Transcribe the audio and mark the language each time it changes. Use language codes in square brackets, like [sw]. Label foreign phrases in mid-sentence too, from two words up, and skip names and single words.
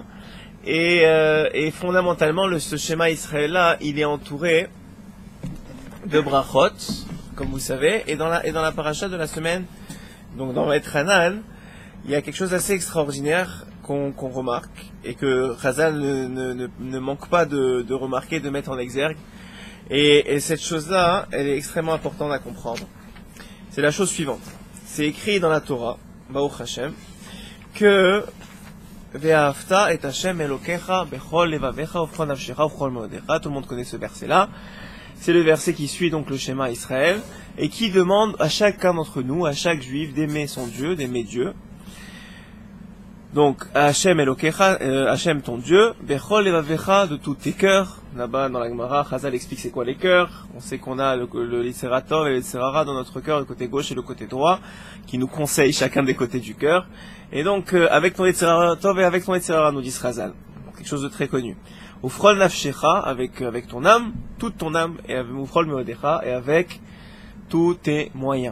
[fr] Et fondamentalement, ce schéma Israël là, il est entouré de brachot, comme vous savez, et dans la paracha de la semaine, donc dans Vaïtranan, il y a quelque chose d'assez extraordinaire qu'on remarque et que Chazal ne manque pas de remarquer, de mettre en exergue. Et cette chose-là, elle est extrêmement importante à comprendre. C'est la chose suivante. C'est écrit dans la Torah, Baruch Hashem, que [he] ואהבת את השם אלהיך בכל לבבך ובכל נפשך ובכל מאדך. [fr] Tout le monde connaît ce verset-là. C'est le verset qui suit donc le schéma Israël et qui demande à chacun d'entre nous, à chaque juif, d'aimer son Dieu, d'aimer Dieu. Donc, [he] השם אלהיך, [fr] Hashem ton Dieu, [he] בכל לבבך, [fr] de tous tes cœurs. Là-bas, dans la Gemara, Chazal explique c'est quoi les cœurs. On sait qu'on a le Yetzer Tov et le Yetzer Hara dans notre cœur, le côté gauche et le côté droit, qui nous conseillent chacun des côtés du cœur. Et donc, avec ton Yetzer Tov et avec ton Yetzer Hara, nous dit Chazal. Quelque chose de très connu. [he] ובכל נפשך, [fr] avec ton âme, toute ton âme, et avec [he] ובכל מאדך, [fr] et avec tous tes moyens.